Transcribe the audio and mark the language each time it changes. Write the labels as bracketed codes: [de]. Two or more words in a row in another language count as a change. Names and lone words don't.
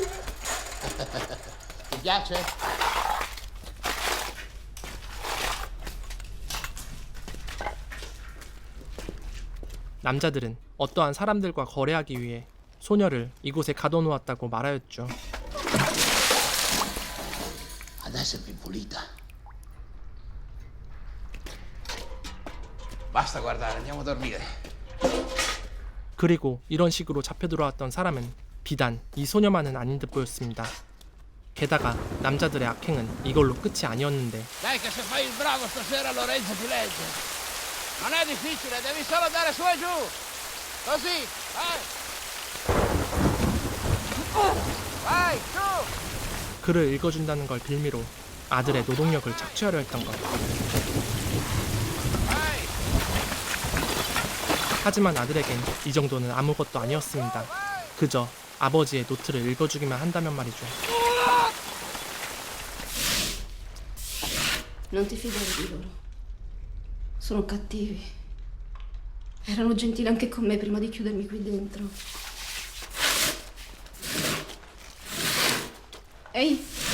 [it] Ti piace? [ko] 남자들은 어떠한 사람들과 거래하기 위해 소녀를 이곳에 가둬놓았다고 말하였죠. [it] Adesso è più pulita. Basta guardare, andiamo a dormire. [ko] 그리고 이런 식으로 잡혀 들어왔던 사람은 비단 이 소녀만은 아닌 듯 보였습니다. 게다가 남자들의 악행은 이걸로 끝이 아니었는데 [it] Dai che se fai il bravo stasera Lorenzo ti legge. Non è difficile, devi solo andare su e giù. Così, vai. Vai, su. [ko] 글을 읽어준다는 걸 빌미로 아들의 노동력을 착취하려 했던 것. [it] Vai. [ko] 하지만 아들에겐 이 정도는 아무것도 아니었습니다. 그저 아버지의 노트를 읽어주기만 한다면 말이죠. [it] Non ti fidare di loro. Sono cattivi. Erano gentili anche con me prima di chiudermi qui dentro. Ehi.